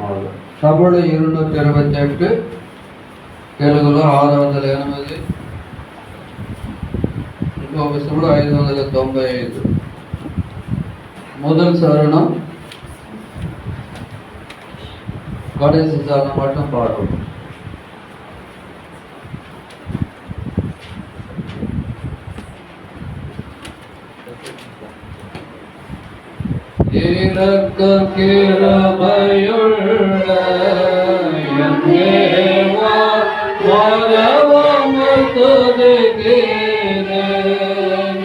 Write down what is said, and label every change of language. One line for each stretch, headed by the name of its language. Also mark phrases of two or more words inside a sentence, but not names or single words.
Tamil: தமிழ் 228,
Telugu: తెలుగులో 608, ఇంకొక విషయంలో 595.
Tamil: முதல் சரணம் கடைசி சரணம் மட்டும் பாடுவோம். இரக்க கிருபையுள்ள என் தேவா, வரவும் துதிக்கிறேன்.